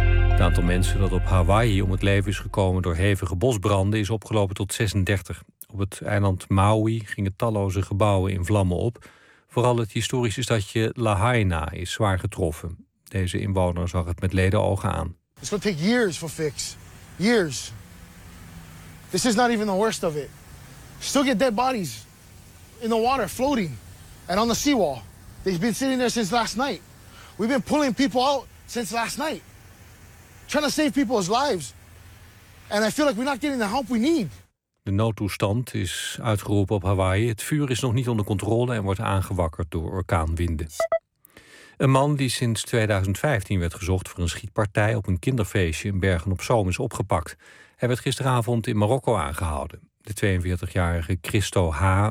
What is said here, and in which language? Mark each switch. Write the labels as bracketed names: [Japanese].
[Dutch] Het aantal mensen dat op Hawaii om het leven is gekomen door hevige bosbranden is opgelopen tot 36. Op het eiland Maui gingen talloze gebouwen in vlammen op. Vooral het historische stadje Lahaina is zwaar getroffen. Deze inwoner zag het met leden ogen aan. [English] It's gonna take years for fix. Years. This is not even the worst of it. Still get dead bodies in the water, floating, and on the seawall. They've been sitting there since last night. We've been pulling people out since last night, trying to save people's lives. And I feel like we're not getting the help we need. [Dutch] De noodtoestand is uitgeroepen op Hawaii. Het vuur is nog niet onder controle en wordt aangewakkerd door orkaanwinden. Een man die sinds 2015 werd gezocht voor een schietpartij op een kinderfeestje in Bergen-op-Zoom is opgepakt. Hij werd gisteravond in Marokko aangehouden. De 42-jarige Christo H.